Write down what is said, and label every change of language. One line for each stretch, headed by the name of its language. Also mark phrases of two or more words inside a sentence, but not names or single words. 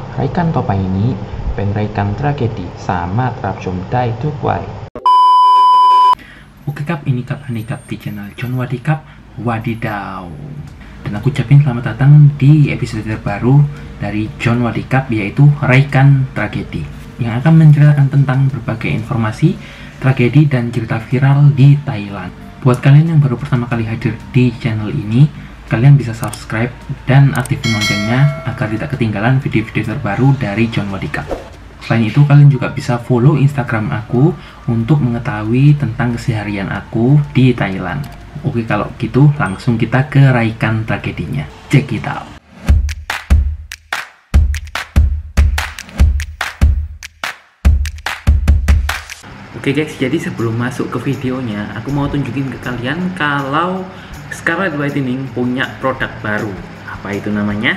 Thai: รายการต่อไปนี้เป็นรายการทราเกดีสามารถรับชมได้ทุกวัย
Indonesian: Oke kap, ini kap Hani kap di channel John Wadikap Wadidaw. Dan aku ucapin selamat datang di episode terbaru dari John Wadikap, yaitu Raikan Tragedi, yang akan menceritakan tentang berbagai informasi, tragedi, dan cerita viral di Thailand. Buat kalian yang baru pertama kali hadir di channel ini, kalian bisa subscribe dan aktifin loncengnya agar tidak ketinggalan video-video terbaru dari John Wadikap. Selain itu, kalian juga bisa follow Instagram aku untuk mengetahui tentang keseharian aku di Thailand. Oke, kalau gitu langsung kita ke raikan tragedinya.
English: Check it out.
Indonesian: Oke guys, jadi sebelum masuk ke videonya, aku mau tunjukin ke kalian kalau Scarlet Whitening punya produk baru. Apa itu namanya?